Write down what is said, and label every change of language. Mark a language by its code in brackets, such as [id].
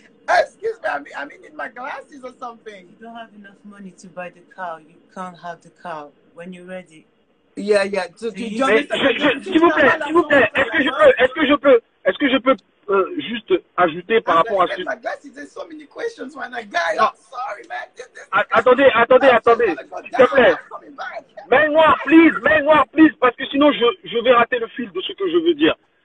[en] Excuse me, I mean in my glasses or something. You don't have enough money to buy the cow. You can't have the cow when you're ready. Yeah. [fr] S'il vous plaît, est-ce que je peux juste ajouter par rapport à ce... [en] My glasses, there's so many questions when I got. I'm sorry, man. [fr] Attendez, s'il te plaît. Mets-moi, [en] please, [fr] parce que sinon je vais rater le fil de ce que je veux dire.